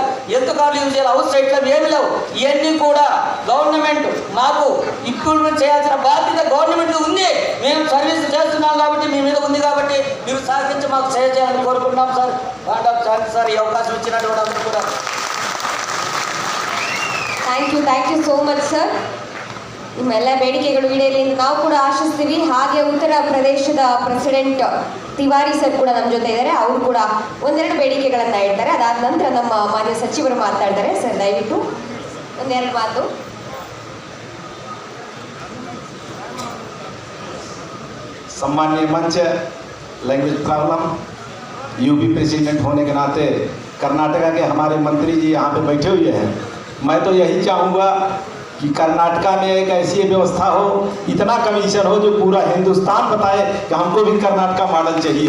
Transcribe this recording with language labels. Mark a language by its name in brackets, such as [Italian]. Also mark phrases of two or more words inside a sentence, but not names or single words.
[Telugu] హెల్త్ కార్డులు యూజ్ చేయాలి, హౌస్ సైట్లో ఏమి లేవు. ఇవన్నీ కూడా గవర్నమెంట్ మాకు ఇంప్లిమెంట్ చేయాల్సిన బాధ్యత గవర్నమెంట్ ఉంది. మేము సర్వీస్ చేస్తున్నాం కాబట్టి మీ మీద ఉంది కాబట్టి మీరు సహకరించి మాకు సేవ చేయాలని కోరుకుంటున్నాం సార్. సార్ ఈ అవకాశం ఇచ్చినటువంటి అందరూ కూడా [English] thank you so much sir. [Kannada] ನಿಮ್ಮೆಲ್ಲ ಬೇಡಿಕೆಗಳು ಈಡೇರಲಿ ಅಂತ ನಾವು ಕೂಡ ಆಶಿಸ್ತೀವಿ. ಹಾಗೆ ಉತ್ತರ ಪ್ರದೇಶದ ಪ್ರೆಸಿಡೆಂಟ್ ತಿವಾರಿ ಸರ್ ಕೂಡ ನಮ್ಮ ಜೊತೆ ಇದ್ದಾರೆ. ಅವರು ಕೂಡ ಒಂದೆರಡು ಬೇಡಿಕೆಗಳನ್ನು ಹೇಳ್ತಾರೆ. ಅದಾದ ನಂತರ ನಮ್ಮ ಮಾನ್ಯ ಸಚಿವರು ಮಾತಾಡ್ತಾರೆ. ಸರ್ ದಯವಿಟ್ಟು ಒಂದೆರಡು ಮಾತು. [Hindi] सम्माननीय मंच, [English] language problem, [Hindi] यूपी प्रेसिडेंट होने के नाते कर्नाटका के हमारे मंत्री जी यहाँ पे बैठे हुए हैं. मैं तो यही चाहूँगा कि कर्नाटका में एक ऐसी व्यवस्था हो, इतना कमीशन हो जो पूरा हिंदुस्तान बताए कि हमको भी कर्नाटका मॉडल चाहिए.